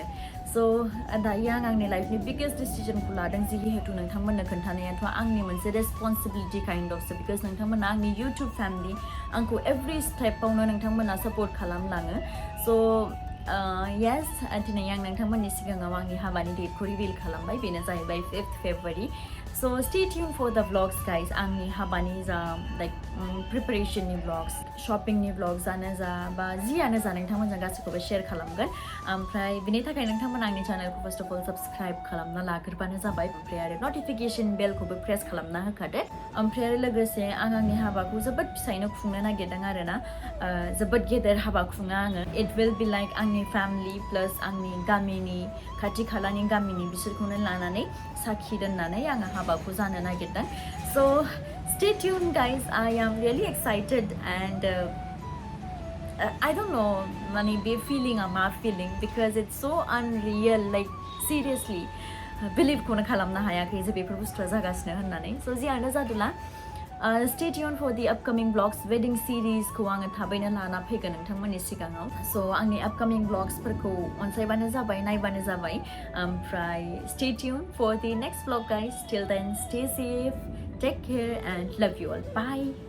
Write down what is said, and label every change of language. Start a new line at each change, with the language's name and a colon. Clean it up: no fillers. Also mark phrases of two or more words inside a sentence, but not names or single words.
Bodo: सो दायो आं आंनि लाइफनि बिगेस्ट डिसिजनखौ लादों, जिहेतु नोंथांमोननो खोन्थानायाथ' आंनि मोनसे
English: responsibility kind of so, because
Bodo: नोंथांमोना आंनि
English: YouTube family,
Bodo: आंखौ एभ्रि स्टेपावनो नोंथांमोना सापर्ट खालामलाङो.
English: so yes,
Bodo: दिनै आं नोंथांमोननि सिगाङाव आंनि हाबानि डेटखौ रिभिल खालामबाय, बेनो जाहैबाय 5th February.
English: so stay tune for the vlogs guys.
Bodo: आंनि हाबानि जा लाइक प्रिपेरेसननि ब्लग्स, शपिंनि ब्लग्सआनो जा बा जियानो जा नोंथांमोनजों गासैखौबो शेयार खालामगोन. ओमफ्राय बिनि थाखाय नोंथांमोना आंनि चेनेलखौ
English: first of all
Bodo: साबस्क्राइब खालामना लाग्रोबानो जाबाय. ओमफ्राय आरो नटिफिकेसन बेलखौबो प्रेस खालामना होखादो. ओमफ्राय आरो लोगोसे आं आंनि हाबाखौ जोबोद फिसायैनो खुंनो नागिरदों आरोना. जोबोद गेदेर हाबा खुङो आङो.
English: it will be like
Bodo: आंनि
English: family plus
Bodo: आंनि गामिनि खाथि खालानि गामिनि बिसोरखौनो लानानै साखि दोननानै आङो हाबाखौ जानो नागिरदों.
English: सो stay tuned guys, I am really excited and I don't know
Bodo: माने बे फिलिंआ मा फिलिं,
English: because it's so unreal, like seriously
Bodo: बिलिभखौनो खालामनो हायाखै जे बेफोर बुस्थुआ जागासिनो होननानै. सो जियानो जादोला,
English: stay tuned for the upcoming vlogs.
Bodo: वेडिंग सिरिजखौ आङो थाबैनो लाना फैगोन नोंथांमोननि सिगाङाव. सो आंनि अपकमिं ब्लग्सफोरखौ अनसायबानो जाबाय, नायबानो जाबाय. ओमफ्राय
English: stay tuned for the next vlog guys. Till then, stay safe, take care and love you all. Bye.